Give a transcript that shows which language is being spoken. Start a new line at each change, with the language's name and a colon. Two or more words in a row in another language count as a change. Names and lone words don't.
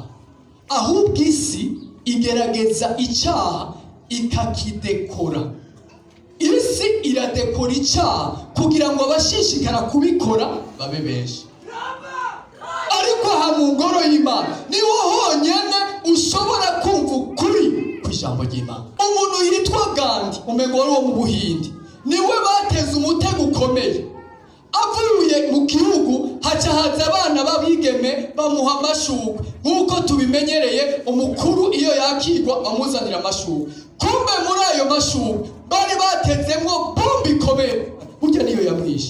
Rundi: Ahubwo isi igerageza icyaha ikakidekora. Isi iradekora icyaha kugira ngo abashishikara kubikora babe benshi. Ariko aha mu ngoro y'Imana niho honyene ushobora kumva ukuri kw'ijambo ry'Imana. Umuntu yitwa Gandhi, umugore wo mu Buhindi, niwe bateze umutego ukomeye. Avuye mu gihugu haca haza abana babigeme bamuha amashurwe, nk'uko tubimenyereye umukuru iyo yakirwa bamuzanira amashurwe. Kumbe muri ayo mashurwe bari batezemwo bombi ikomeye, burya niyo yamwishe.